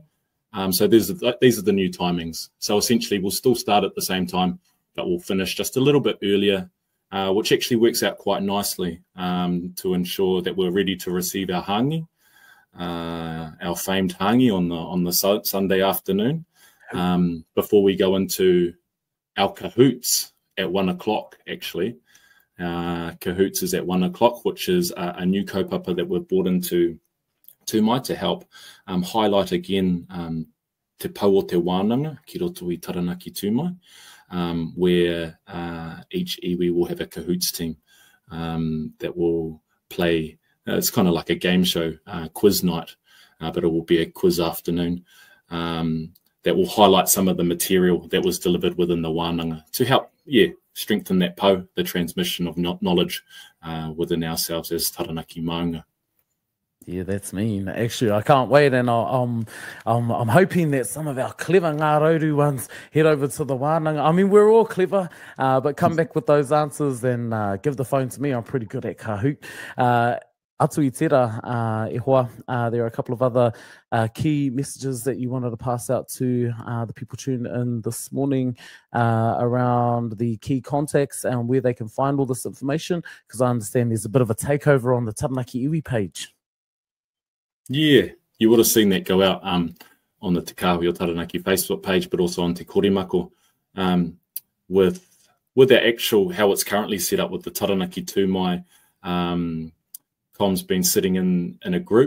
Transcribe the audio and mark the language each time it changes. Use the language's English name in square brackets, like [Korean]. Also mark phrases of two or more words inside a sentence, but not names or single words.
[English] So these are the new timings. So essentially we'll still start at the same time, but we'll finish just a little bit earlier, which actually works out quite nicely to ensure that we're ready to receive our hangi, our famed hangi on the Sunday afternoon, before we go into our cahoots at 1 o'clock, actually. Cahoots is at 1 o'clock, which is a new kaupapa that we've brought into Tū Mai to help highlight again [Māori] te pau o te wānanga ki roto I Taranaki Tū Mai, [English] where each iwi will have a cahoots team that will play. It's kind of like a game show, quiz night, but it will be a quiz afternoon that will highlight some of the material that was delivered within the wānanga to help, strengthen that pau, the transmission of knowledge within ourselves as Taranaki maunga. Yeah, that's me. Actually, I can't wait, and I'm hoping that some of our clever ngārouru ones head over to the wānanga. I mean, we're all clever, but come back with those answers and give the phone to me. I'm pretty good at Kahoot. [Māori] Atu I tera, e hoa, [English] there are a couple of other key messages that you wanted to pass out to the people tuned in this morning around the key contacts and where they can find all this information, because I understand there's a bit of a takeover on the Taranaki Iwi page. Yeah, you would have seen that go out on the Te Kāhui o Taranaki Facebook page, but also on Te Koremako, with the actual, how it's currently set up with the Taranaki Tū Mai comms being sitting in a group.